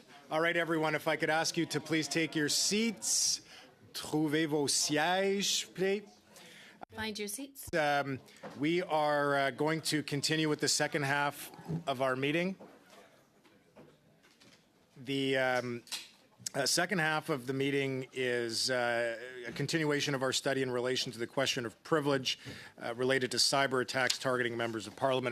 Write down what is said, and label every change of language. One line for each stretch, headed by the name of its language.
English: All right, everyone, if I could ask you to please take your seats.
French: Trouvez vos sièges,
English: please. Find your seats. We are going to continue with the second half of our meeting. The second half of the meeting is a continuation of our study in relation to the question of privilege related to cyber attacks targeting members of Parliament.